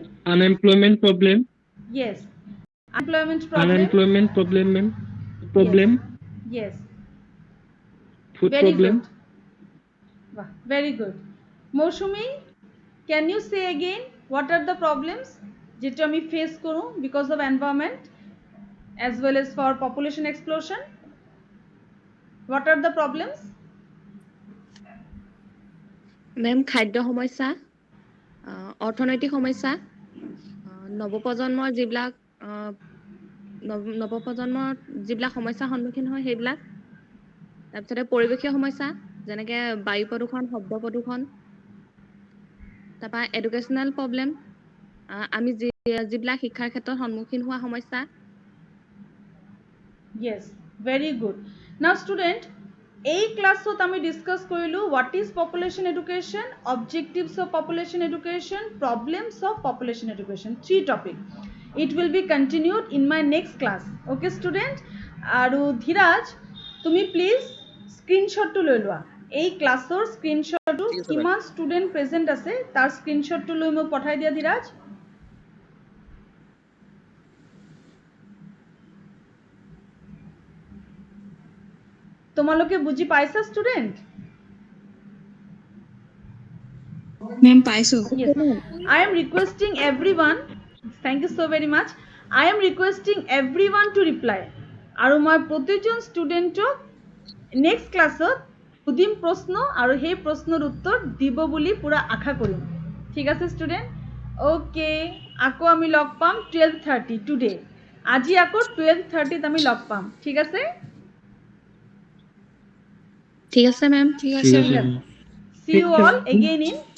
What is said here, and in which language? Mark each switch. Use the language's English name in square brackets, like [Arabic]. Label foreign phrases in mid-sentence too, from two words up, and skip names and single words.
[English] Unemployment problem. yes unemployment problem Unemployment problem, ma'am. Problem. yes Food very problem. good wow, very good Moshumi can you say again what are the problems [Assamese] যেটা আমি ফেস করো [English] because of environment as well as for population explosion what are the problems [Assamese] মেম খাদ্য সমস্যা অৰ্থনৈতিক সমস্যা নৱপ্ৰজন্মৰ যিবিলাক সমস্যাৰ সন্মুখীন হয় সেইবিলাক তাৰপিছতে পৰিৱেশীয় সমস্যা যেনেকৈ বায়ু প্ৰদূষণ শব্দ প্ৰদূষণ তাৰপৰা [English] educational problem [Assamese] আমি যিবিলাক শিক্ষাৰ ক্ষেত্ৰত সন্মুখীন হোৱা সমস্যা [English] yes very good now student [Assamese] এই ক্লাছত আমি ডিসকাস কৰিলো [English] what is population education, objectives of population education, problems of population education, 3 topic. It will be continued in my next class. Okay student, [Assamese] আৰু ধীৰাজ তুমি প্লিজ স্ক্ৰিনশ্বটটো লৈ লোৱা এই ক্লাছৰ স্ক্ৰিনশ্বটটো ঠিক আছে, কিমান [English] student present [Assamese] আছে তাৰ স্ক্ৰিনশ্বটটো লৈ মোক পঠাই দিয়া ধীৰাজ তোমালোকে বুজি পাইছা ষ্টুডেন্ট মেম পাইছো [English] Yes, I am requesting everyone. Thank you so very much. I am requesting everyone to reply. [Assamese] আৰু মই প্ৰতিজন ষ্টুডেণ্টক নেক্সট ক্লাছত সুধিম প্ৰশ্ন আৰু সেই প্ৰশ্নৰ উত্তৰ দিব বুলি পুৰা আশা কৰিম ঠিক আছে ষ্টুডেণ্ট অ'কে আকৌ আমি লগ পাম 12:30 টুডে আজি আকৌ 12:30 আমি লগ পাম ঠিক আছে ঠিক আছে মেম ঠিক ঠিক আছে আছে [English] see you all again in